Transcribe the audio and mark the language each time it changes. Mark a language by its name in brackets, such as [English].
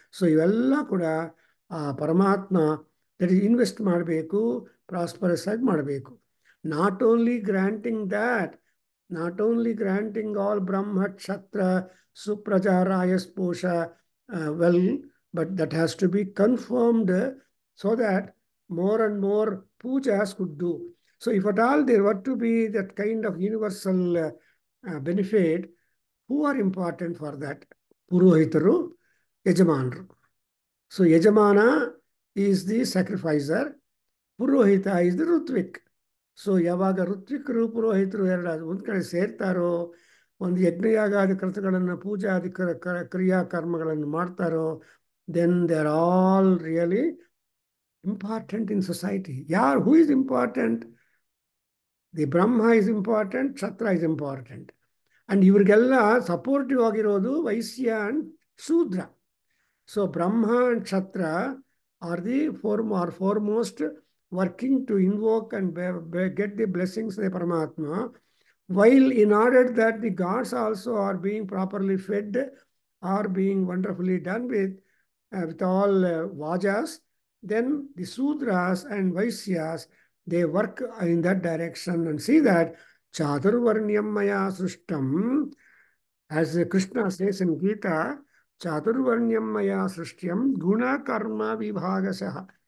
[Kannada] So ಇವೆಲ್ಲ ಕೂಡ ಆ ಪರಮಾತ್ಮ [English] that is [Kannada] ಇನ್ವೆಸ್ಟ್ ಮಾಡಬೇಕು, ಪ್ರಾಸ್ಪರಸ್ ಆಗಿ ಮಾಡಬೇಕು. [English] Not only granting that, not only granting all ಬ್ರಹ್ಮ ಕ್ಷತ್ರ ಸುಪ್ರಜಾ ರಾಯಸ್ಪೋಷ well, but that has to be confirmed so that more and more pujas could do. So if at all there were to be that kind of universal benefit, who are important for that? Purohitaru, Yajamanru. So Yajamana is the sacrificer, Purohita is the Rutvik. [Kannada] So ಯಾವಾಗ ಋತ್ವಿಕರು ಪುರೋಹಿತರು ಎರಡು ಒಂದು ಕಡೆ ಸೇರ್ತಾರೋ, ಒಂದು ಯಜ್ಞಯಾಗಾದಿ ಕೃತಗಳನ್ನು ಪೂಜಾದಿ ಕ್ರಿಯಾಕರ್ಮಗಳನ್ನು ಮಾಡ್ತಾರೋ, [English] Then they are all really important in society. Who is important? The Brahma is important, Kshatriya is important. [Kannada] And ಇವರಿಗೆಲ್ಲ supportive ಆಗಿರೋದು ವೈಶ್ಯ and Shudra. [English] So Brahma and Kshatriya are the foremost working to invoke and get the blessings of the Paramatma, while in order that the gods also are being properly fed, are being wonderfully done with all vajas, then the Sudras and Vaisyas, they work in that direction and see that Chaturvarnyam Maya Srishtam, as Krishna says in Gita, Chaturvarnyam Maya Srishtyam Guna Karma Vibhagasaha.